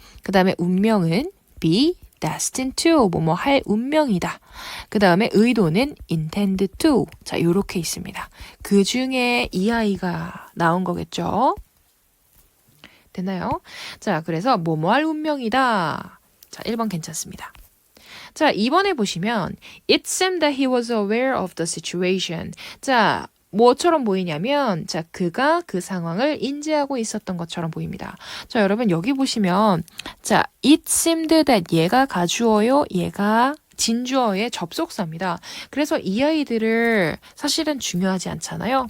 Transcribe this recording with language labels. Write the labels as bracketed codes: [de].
[ko] 그 다음에 운명은 be destined to, 뭐뭐 할 운명이다. 그 다음에 의도는 intend to. 자, 요렇게 있습니다. 그 중에 이 아이가 나온 거겠죠? 됐나요? 자, 그래서 뭐뭐 할 운명이다. 자, 1번 괜찮습니다. 자, 2번에 보시면 [en] It seemed that he was aware of the situation. [ko] 자, 뭐처럼 보이냐면 자, 그가 그 상황을 인지하고 있었던 것처럼 보입니다. 자, 여러분 여기 보시면 자, [en] It seemed that [ko] 얘가 가주어요. 얘가 진주어의 접속사입니다. 그래서 이 아이들을 사실은 중요하지 않잖아요.